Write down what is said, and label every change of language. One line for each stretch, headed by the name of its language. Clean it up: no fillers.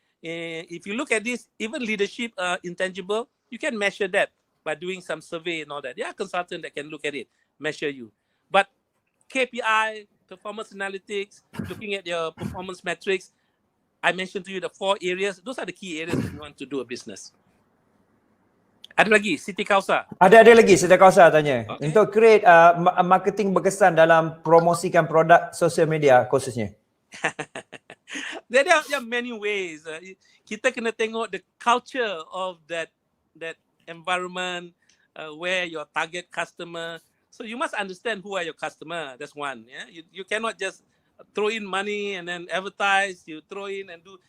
English: If you look at this, even leadership intangible, you can measure that by doing some survey and all that. There are consultants that can look at it, measure you. But KPI, performance analytics, looking at your performance metrics, I mentioned to you the 4 areas. Those are the key areas that you want to do a business.
Malay: Ada lagi, Siti Kausa? Ada lagi, Siti Kausa tanya. Okay. Untuk
English: create marketing
Malay: berkesan dalam promosikan produk sosial media khususnya.
English: There are many ways.
Malay: Kita kena tengok
English: the culture of that environment, where your target customer. So you must understand who are your customer. That's one. Yeah, you cannot just throw in money and then advertise. You throw in and do.